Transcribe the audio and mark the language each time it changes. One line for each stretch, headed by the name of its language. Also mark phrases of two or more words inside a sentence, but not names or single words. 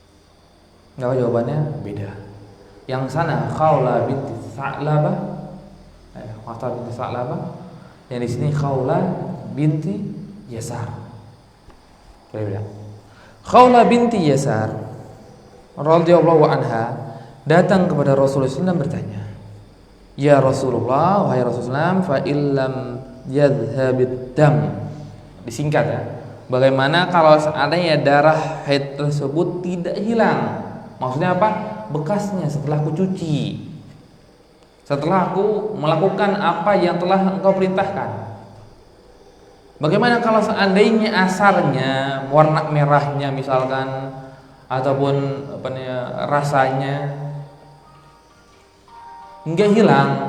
Indonesian: Enggak, jawabannya beda. Yang sana Khawlah binti Sa'labah, Mu'attal binti Sa'labah. Yang di sini Khawlah binti Yasar. Boleh bilang. Khawlah binti Yasar
Arabic: رضي الله عنها
Indonesian: datang kepada Rasulullah SAW bertanya,
Arabic: "يا رسول الله,
Indonesian: wahai Rasulullah,
Arabic: فإن لم يذهب الدم."
Indonesian: Disingkat ya. Bagaimana kalau seandainya darah haid tersebut tidak hilang? Maksudnya apa? Bekasnya setelah aku cuci, setelah aku melakukan apa yang telah engkau perintahkan. Bagaimana kalau seandainya asarnya, warna merahnya misalkan, ataupun rasanya enggak hilang?